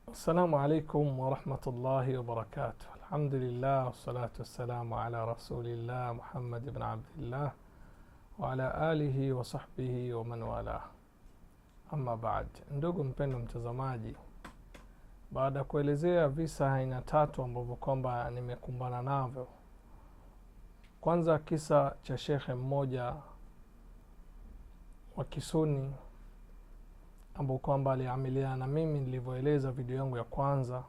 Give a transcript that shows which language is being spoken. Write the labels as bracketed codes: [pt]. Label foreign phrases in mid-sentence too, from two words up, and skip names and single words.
[ar] السلام عليكم ورحمة الله وبركاته. الحمد لله والصلاة والسلام على رسول الله محمد بن عبد الله وعلى آله وصحبه ومن والاه. أما بعد, [sw] ndugu mpendo mtazamaji, baada kuelezea visa aina tatu ambavyo kwamba nimekumbana navyo. Kwanza kisa cha shekhe mmoja wa Kisuni ambao kwamba aliamiliana na mimi nilivyoeleza video yangu ya kwanza.